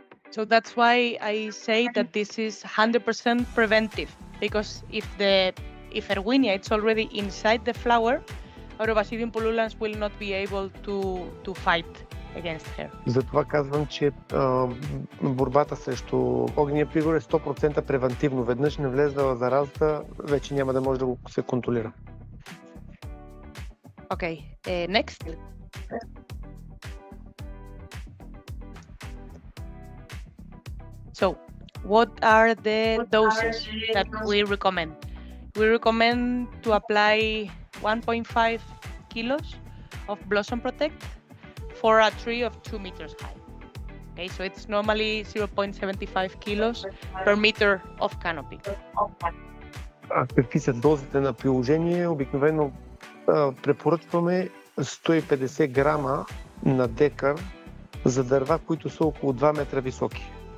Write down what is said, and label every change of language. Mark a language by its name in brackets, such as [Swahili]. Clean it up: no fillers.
[English] So that's why I say that this is 100% preventive, because if Erwinia is already inside the flower, Agrobasidium pullulans will not be able to fight against her. [Bulgarian] Затова казвам, че борбата срещу огнения пригор е 100% превентивно. Веднъж не влезла заразата, вече няма да може да се контролира. [English] Okay, next. So, what are the doses that we recommend? We recommend to apply 1.5 kilos of Blossom Protect for a tree of 2 meters high. Okay, so it's normally 0.75 kilos per meter of canopy. [Bulgarian] Какви са дозите на приложение? Обикновено препоръчваме 150 грама на декар за дърва, които са около 2 метра високи.